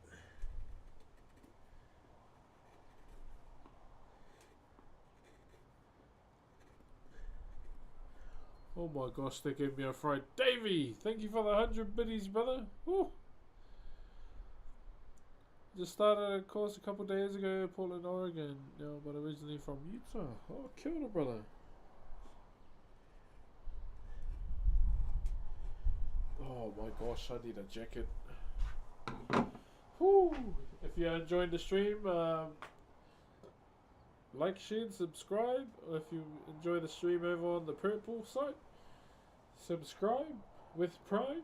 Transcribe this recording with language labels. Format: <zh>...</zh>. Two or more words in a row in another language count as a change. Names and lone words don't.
<en>Oh my gosh, they gave me a fright. Davey, thank you for the 100 biddies, brother. Woo. Just started a course a couple days ago, Portland, Oregon, but originally from Utah.</en> <mi>Oh, kia ora,</mi> <en>brother. Oh my gosh, I need a jacket. Woo. If you're enjoying the stream, like, share, subscribe. If you enjoy the stream over on the purple site, subscribe with Prime.</en>